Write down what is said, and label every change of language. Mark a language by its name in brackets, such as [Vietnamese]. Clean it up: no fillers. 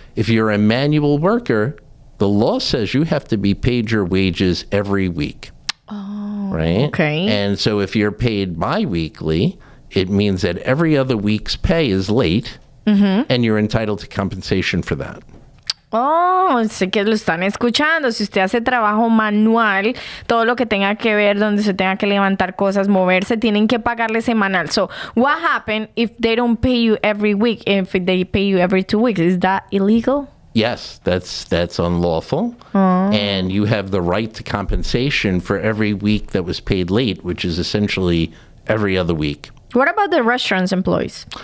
[English] If you're a manual worker, the law says you have to be paid your wages every week. Right? Okay. And so if you're paid bi-weekly, it means that every other week's pay is late, and you're entitled to compensation for that. [Spanish] Oh, sé que lo están escuchando. Si usted hace trabajo manual, todo lo que tenga que ver, donde se tenga que levantar cosas, moverse, tienen que pagarle semanal. [English] So, what happens if they don't pay you every week? If they pay you every 2 weeks, is that illegal? Yes, that's unlawful. And you have the right to compensation for every week that was paid late, which is essentially every other week. What about the restaurant's employees?